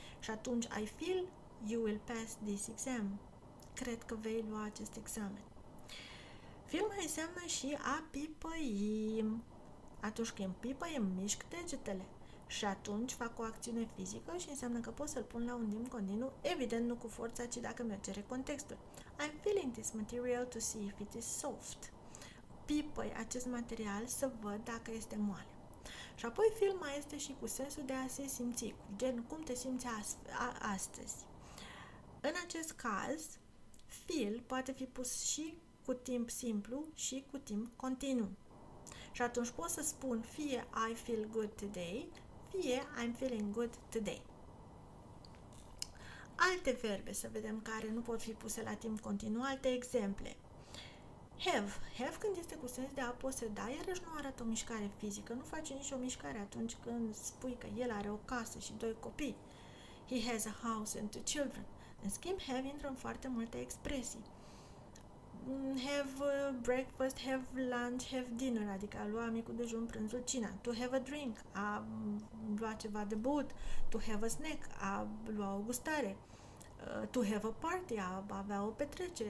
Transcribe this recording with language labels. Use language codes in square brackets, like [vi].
[ro] Și atunci [en] I feel you will pass this exam. [ro] Cred că vei lua acest examen. Feel mai înseamnă și a pipăi. Atunci când pipăi îmi mișc degetele. Și atunci fac o acțiune fizică și înseamnă că pot să-l pun la un timp continuu, evident nu cu forța, ci dacă mi-o cere contextul. [en] I'm feeling this material to see if it is soft. [ro] Pipăi acest material să văd dacă este moale. Și apoi feel mai este și cu sensul de a se simți, gen cum te simți astăzi. În acest caz, feel poate fi pus și cu timp simplu și cu timp continuu. Și atunci pot să spun fie [en] I feel good today, [ro] fie [en] I'm feeling good today. [ro] Alte verbe, să vedem, care nu pot fi puse la timp continuu, alte exemple. Have când este cu sens de a poseda, iarăși nu arată o mișcare fizică, nu face nicio mișcare atunci când spui că el are o casă și 2 copii. [en] He has a house and 2 children. [ro] În schimb, have intră în foarte multe expresii. [en] Have breakfast, have lunch, have dinner, [ro] adică a lua micul dejun, prânzul, cina. [en] To have a drink, [ro] a lua ceva de băut. [en] To have a snack, [ro] a lua o gustare. [en] To have a party, [ro] a avea o petrecere.